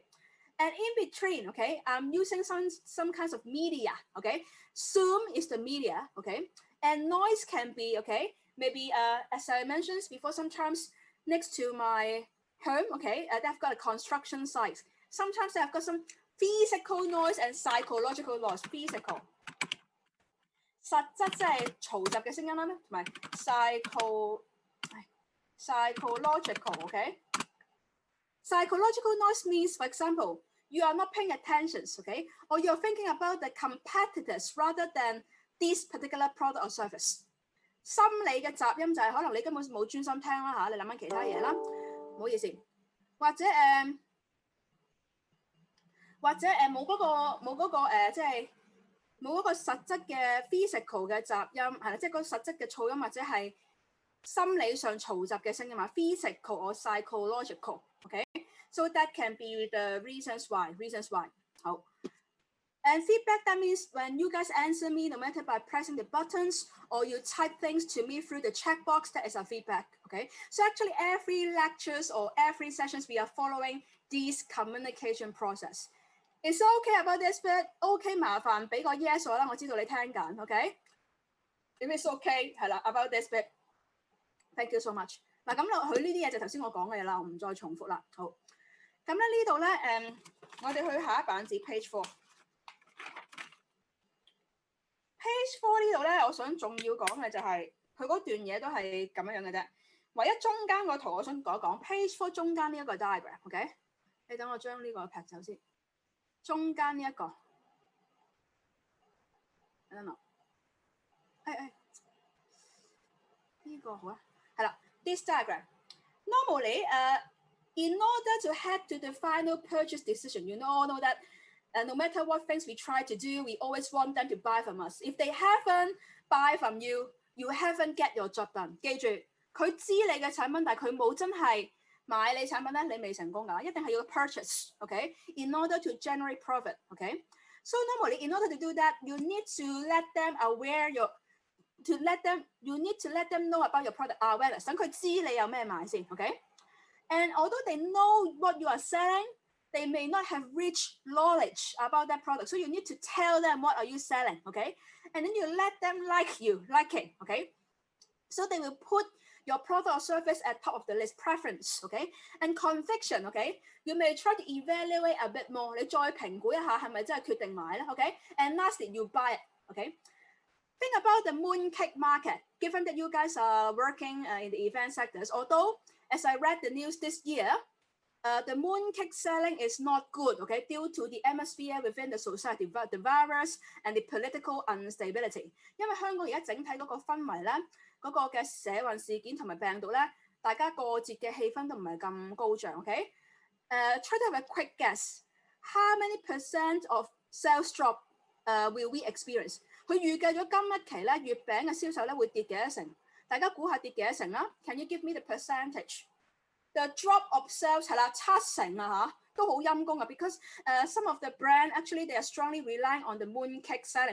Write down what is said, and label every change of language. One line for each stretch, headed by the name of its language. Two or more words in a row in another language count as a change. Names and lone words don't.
English: And in between, okay, I'm using some kinds of media, okay. Zoom is the media, okay. And noise can be, okay, maybe as I mentioned before, sometimes next to my home, okay, they've got a construction site. Sometimes I've got some physical noise and psychological noise.
Cantonese: Physical 實質即係嘈雜嘅聲音啦，同埋
English: psychological, okay. Psychological noise means, for example, you are not paying attention, okay? Or you're thinking about the competitors rather than this particular product or service.
Cantonese: 心理嘅雜音就係可能你根本冇專心聽啦嚇，你諗緊其他嘢啦，唔好意思。或者冇嗰個即係冇嗰個實質嘅 physical 嘅雜音係啦，即係嗰個實質嘅噪音或者係心理上嘈雜嘅聲音嘛 ，
English: physical or psychological，OK？So that can be the reasons why. 好 And feedback, that means when you guys answer me, no matter by pressing the buttons or you type things to me through the chat box, that is our feedback, okay? So actually every lectures or every sessions, we are following this communication process. Is okay about this bit?
Cantonese: OK 麻煩俾個 yes 我啦，我知道你聽緊 ，OK？
English: If it's OK
Cantonese: 係啦
English: about this bit， thank you so much。
Cantonese: 嗱咁佢呢啲嘢就頭先我講嘅嘢啦，我唔再重複啦。好，咁咧呢度咧我哋去下一版紙 page 4。Page 4呢度咧，我想仲要講嘅就係佢嗰段嘢都係咁樣嘅啫。唯一中間個圖我想講一講 Page 4中間呢一個 diagram，OK？你等我將呢個劈走先。中間呢一個，等等，呢個好啊，係啦
English: ，this diagram normally in order to head to the final purchase decision, you all know that no matter what things we try to do, we always want them to buy from us. If they haven't buy from you, you haven't get your job done.
Cantonese: 記住，佢知你嘅產品，但係佢冇真係買你產品咧，你未成功㗎，一定係要 purchase，OK？
English: In order to generate profit，OK？ So normally, in order to do that, you need to let them aware you need to let them know about your product awareness，
Cantonese: 等佢知你有咩賣先
English: ，OK？And although they know what you are selling, they may not have rich knowledge about that product. So you need to tell them what are you selling, okay? And then you let them like it, okay? So they will put your product or service at top of the list, preference, okay? And conviction, okay? You may try to evaluate a bit more.
Cantonese: 你再評估一下係咪真係決定買咧 ，okay?
English: And lastly, you buy it, okay? Think about the mooncake market. Given that you guys are working in the event sectors, although as I read the news this year, the mooncake selling is not good, okay, due to the atmosphere within the society, the virus and the political instability.
Cantonese: 因為香港而家整體嗰個氛圍咧，嗰個嘅社運事件同埋病毒咧，大家過節嘅氣氛都唔係咁高漲 ，OK？
English: Try to have a quick guess. How many percent of sales drop will we experience?
Cantonese: 佢預計咗今一期咧月餅嘅銷售咧會跌幾多成？大家估下跌幾多成啦
English: ？Can you give me the percentage?The drop of sales
Cantonese: 係啦，7成啊嚇，都好陰功啊
English: ，because some of the brand actually they are strongly relying on the mooncake selling.